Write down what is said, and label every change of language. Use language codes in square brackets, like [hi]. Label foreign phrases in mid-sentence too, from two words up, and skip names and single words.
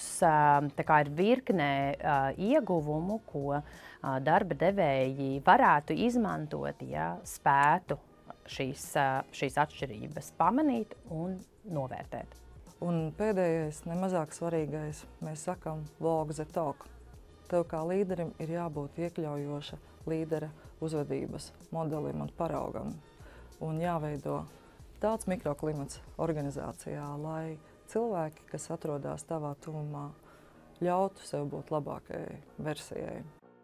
[lv] Tā kā ir virknē ieguvumu, ko darba devēji varētu izmantot, ja spētu šīs atšķirības pamanīt un novērtēt. Un pēdējais, nemazāk svarīgais, mēs sakam [en] walk the talk. [lv] Tev kā līderim ir jābūt iekļaujoša līdera uzvedības modelim un paraugam. Un jāveido tāds mikroklimats organizācijā, lai cilvēki, kas atrodas tavā tuvumā, ļautu sev būt labākajai versijai.